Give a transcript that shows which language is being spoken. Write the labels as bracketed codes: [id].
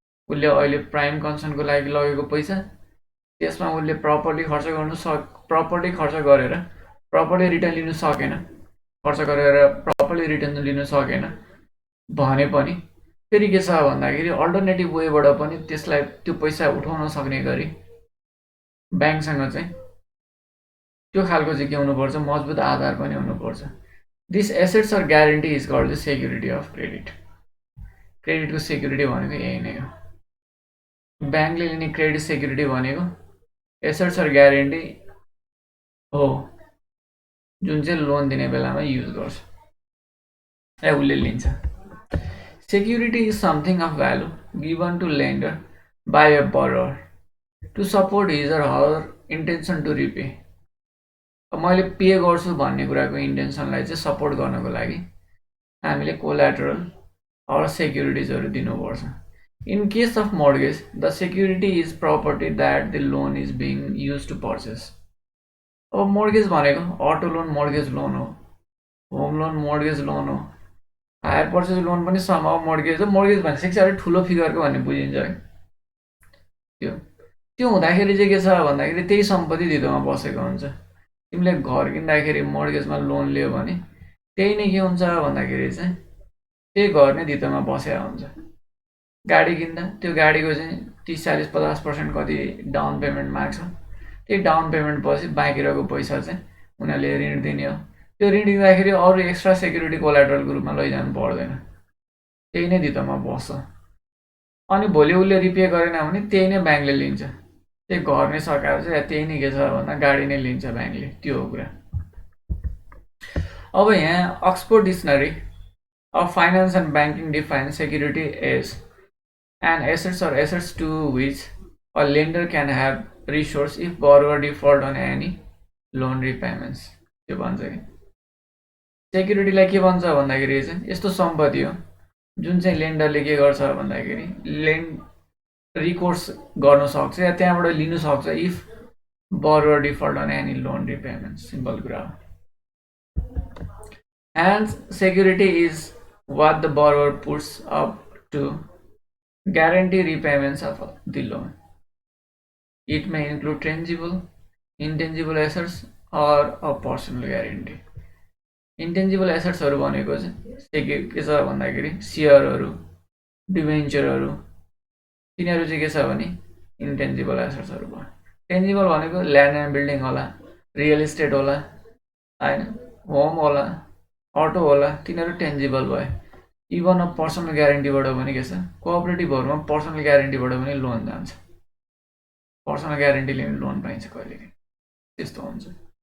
[ne] उसले अहिले प्राइम कन्सर्नको लागि लगेको पैसा, त्यसमा उसले प्रपर्ली खर्च गरेर प्रपर्ली रिटर्न लिनु सकेन, खर्च गरेर प्रपर्ली रिटर्न लिनु सकेन भने पनि फेरि के छ भन्दाखेरि अल्टरनेटिभ वेबाट पनि त्यसलाई त्यो पैसा उठाउन सक्ने गरी ब्याङ्कसँग चाहिँ त्यो खालको चाहिँ के हुनुपर्छ, मजबुत आधार पनि हुनुपर्छ। [en] This assets or guarantee is called the security of credit. [ne] क्रेडिटको security भनेको यही नै हो। ब्याङ्कले लिने क्रेडिट सेक्युरिटी भनेको एसेट्स अर ग्यारेन्टी हो जुन चाहिँ लोन दिने बेलामा युज गर्छ या उसले लिन्छ। [en] Security is something of value given to lender by a borrower to support his or her intension to repay. [ne] मैले पे गर्छु भन्ने कुराको इन्टेन्सनलाई चाहिँ सपोर्ट गर्नको लागि हामीले कोल्याटरल अर सेक्युरिटिजहरू दिनुपर्छ। [en] In case of mortgage, the security is property that the loan is being used to purchase. [ne] अब mortgage भनेको अटो लोन mortgage लोन हो, होम लोन mortgage लोन हो, हायर पर्चेज लोन पनि सम अफ mortgage हो। mortgage भनेपछि साह्रै ठुलो फिगरको भन्ने बुझिन्छ है। त्यो हुँदाखेरि चाहिँ के छ भन्दाखेरि त्यही सम्पत्ति दिदोमा बसेको हुन्छ। तिमीले घर किन्दाखेरि mortgageमा लोन लियो भने त्यही नै के हुन्छ भन्दाखेरि चाहिँ त्यही घर नै दिदोमा बसेको हुन्छ। गाडी किन्दा त्यो गाडीको चाहिँ 30-40-50% कति डाउन पेमेन्ट माग्छ, त्यही डाउन पेमेन्ट पछि बाँकी रहेको पैसा चाहिँ उनीहरूले ऋण दिने हो। त्यो ऋण दिँदाखेरि अरू एक्स्ट्रा सेक्युरिटी कोल्याटरलको रूपमा लैजानु पर्दैन, त्यही नै दितोमा बस्छ। अनि भोलि उसले रिपे गरेन भने त्यही नै ब्याङ्कले लिन्छ, त्यही घर नै सकाएर चाहिँ त्यही नै के छ भन्दा गाडी नै लिन्छ ब्याङ्कले, त्यो हो कुरा। अब यहाँ [en] Oxford dictionary of finance and banking define security as and assets or assets to which a lender can have recourse if borrower default on any loan repayments. [ne] त्यो भन्छ कि सेक्युरिटीलाई के भन्छ भन्दाखेरि चाहिँ यस्तो सम्पत्ति हो जुन चाहिँ लेन्डरले के गर्छ भन्दाखेरि रिकोर्स गर्न सक्छ या त्यहाँबाट लिन सक्छ [en] If borrower default on any loan repayment. [ne] Simple कुरा हो. [en] Hence, security is what the borrower puts up to guarantee repayments of the loan. It may include tangible, intangible assets or a personal guarantee. [ne] Intangible एसेट्सहरू भनेको चाहिँ के छ भन्दाखेरि सेयरहरू डिभेन्चरहरू तिनीहरू चाहिँ के छ भने इन्टेन्जिबल एसेट्सहरू भयो टेन्जिबल भनेको ल्यान्ड एन्ड बिल्डिङ होला रियल इस्टेट होला हैन होम होला अटो होला तिनीहरू टेन्जिबल भयो इभन अ पर्सनल ग्यारेन्टीबाट पनि के छ कोअपरेटिभहरूमा पर्सनल ग्यारेन्टीबाट पनि लोन जान्छ पर्सनल ग्यारेन्टीले पनि लोन पाइन्छ कहिलेकाहीँ त्यस्तो हुन्छ